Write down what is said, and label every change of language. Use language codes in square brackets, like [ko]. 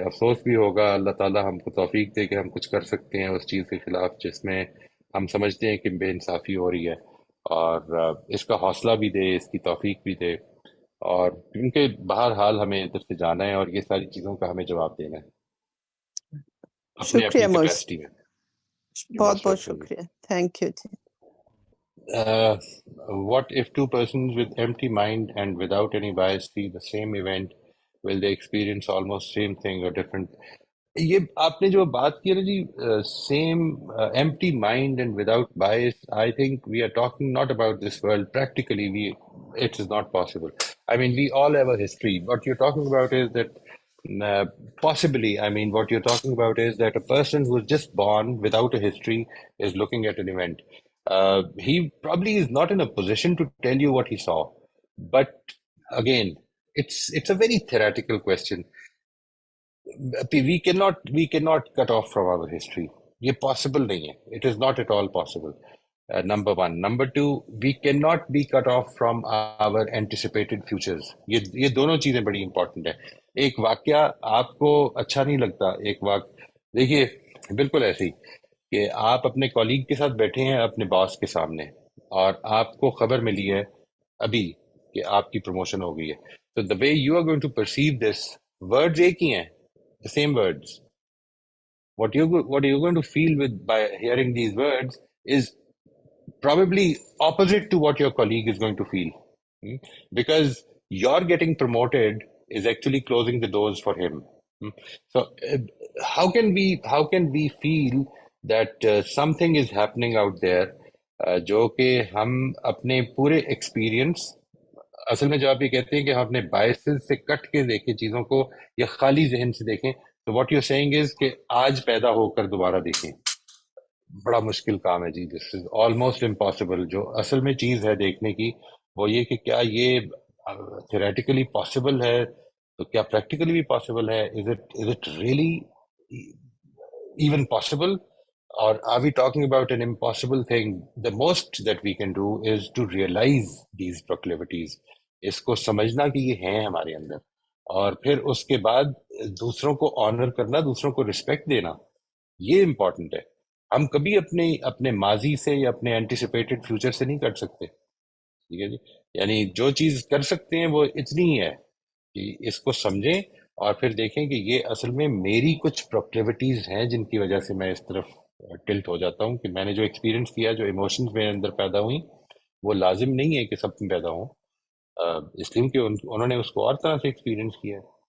[ur] افسوس بھی ہوگا, اللہ تعالیٰ ہم کو توفیق دے کہ ہم کچھ کر سکتے ہیں اس چیز کے خلاف جس میں ہم سمجھتے ہیں کہ بے انصافی ہو رہی ہے, اور اس کا حوصلہ بھی دے, اس کی توفیق بھی دے. اور کیونکہ بہرحال ہمیں ادھر سے جانا ہے اور یہ ساری چیزوں کا ہمیں جواب دینا ہے اپنے شکریہ اپنی مرس، کیپیسٹی میں. بہت بہت شکریہ، thank you جی. [en] What if two persons with empty mind and without any bias see the same event? Will they experience almost same thing or different? [ur] یہ آپ نے جو بات کی نا جی [en] Same empty mind and without bias I think we are talking not about this world practically we it is not possible I mean we all have a history what you talking about is that possibly I mean what you're talking about is that a person who's just born without a history is looking at an event. He probably is not in a position to tell you what he saw, but again it's a very theoretical question. We cannot cut off from our history. [ur] یہ possible نہیں ہے. [en] It is not at all possible. Number one. Number two, we cannot be cut off from our anticipated futures. [ur] یہ دونوں چیزیں بڑی important ہیں. ایک واقعہ آپ کو اچھا نہیں لگتا، ایک واقع دیکھیے بالکل ایسے ہی کہ آپ اپنے کولیگ کے ساتھ بیٹھے ہیں اپنے باس کے سامنے اور آپ کو خبر ملی ہے ابھی کہ آپ کی پروموشن ہو گئی ہے. [en] So the way you are going to perceive this, words [ur] ایک ہی ہیں, [en] the same words. What you're going to feel with by hearing these words is probably opposite to what your colleague is going to feel. Because your getting promoted is actually closing the doors for him. So how can we feel that something is happening out there [ur] جو کہ ہم اپنے پورے experience اصل میں جو آپ یہ کہتے ہیں کہ ہم اپنے بائسز سے کٹ کے دیکھیں چیزوں کو یا خالی ذہن سے دیکھیں، تو [en] what you seeing is [ur] کہ آج پیدا ہو کر دوبارہ دیکھیں. بڑا مشکل کام ہے جی. [en] This is almost impossible. [ur] جو اصل میں چیز ہے دیکھنے کی وہ یہ کہ کیا یہ تھیوریٹیکلی پاسبل ہے تو کیا پریکٹیکلی بھی پاسبل ہے. [en] Is it really even possible or are we talking about an impossible thing? The most that we can do is to realize these proclivities. [ur] اس کو سمجھنا کہ یہ ہیں ہمارے اندر اور پھر اس کے بعد دوسروں کو آنر کرنا، دوسروں کو رسپیکٹ دینا، یہ امپورٹنٹ ہے. ہم کبھی اپنے ماضی سے یا اپنے اینٹیسپیٹڈ فیوچر سے نہیں کر سکتے. ٹھیک ہے جی. یعنی جو چیز کر سکتے ہیں وہ اتنی ہی ہے کہ اس کو سمجھیں اور پھر دیکھیں کہ یہ اصل میں میری کچھ پروکلیوٹیز ہیں جن کی وجہ سے میں اس طرف ٹلٹ ہو جاتا ہوں، کہ میں نے جو ایکسپیرینس کیا، جو ایموشنز میرے اندر پیدا ہوئیں، وہ لازم نہیں ہے کہ سب میں پیدا ہوں، اس لیے کہ انہوں نے اس کو اور طرح سے ایکسپیرینس کیا ہے.